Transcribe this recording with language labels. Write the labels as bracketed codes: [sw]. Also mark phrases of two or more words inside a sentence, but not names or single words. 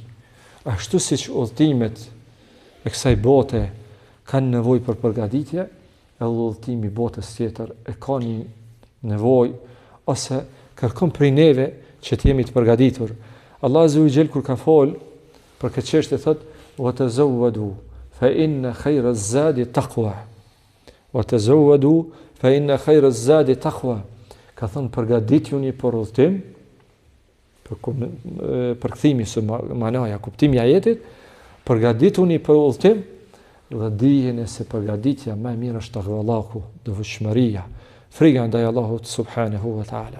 [sq] Ashtu siç udhtimet e kësaj bote kanë nevojë për përgatitje, edhe udhëtimi I botës tjetër e ka një nevojë ose kërkon prej neve që të jemi të përgatitur. Allah [ar] عز وجل [sq] kur ka fol për këtë çështje thotë: [ar] "وتزودوا فإن خير الزاد التقوى." وتزودوا فإن خير الزاد التقوى. [sq] Ka thënë përgatituni për udhëtim, për kthimi së manaja, kuptimi I ajetit, përgatituni për udhëtim dhe dijeni se përgatitja më e mirë është takvallahu, devotshmëria, frika ndaj Allahut [ar] سبحانه وتعالى.